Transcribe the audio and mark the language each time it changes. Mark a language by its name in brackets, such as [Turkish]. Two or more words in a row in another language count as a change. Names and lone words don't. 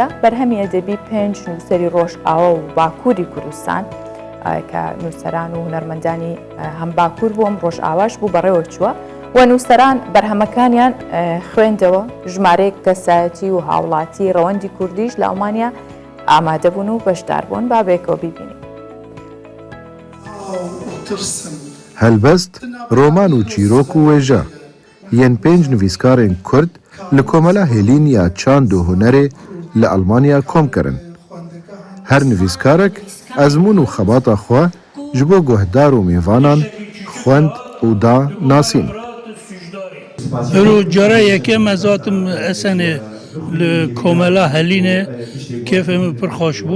[Central Kurdish] بەرهەمی ئەدەبی 5 نووسەری ڕۆژئاوا و باکووری کوردستان کە نووسەران و هونەرمەندانی هەم باکوور بووم ڕۆژئاواش بوو بەڕێوە چووە و نووسەران بەرهەمەکانیان خوێندەوە ژمارەیەک کەسایەتی و هاوڵاتی ڕەوەندی کوردیش لە ئەڵمانیا ئامادە بوون و بەشدار بوون با بێکەوە بیبینی. [Kurdish] هەلبەست ڕۆمان و چیرۆک و وێژە یەن 5 نویسکارên کورد li komela hêlîniya çand û hunerê li Almanya kom kirin. Her nivîskarek ezmûn û xebata xwe ji bo guhdar û mêvanan xwend û da nasîn. Cara yekem ez hatim esenê li komela Helînê kêfê min pir xweş bû.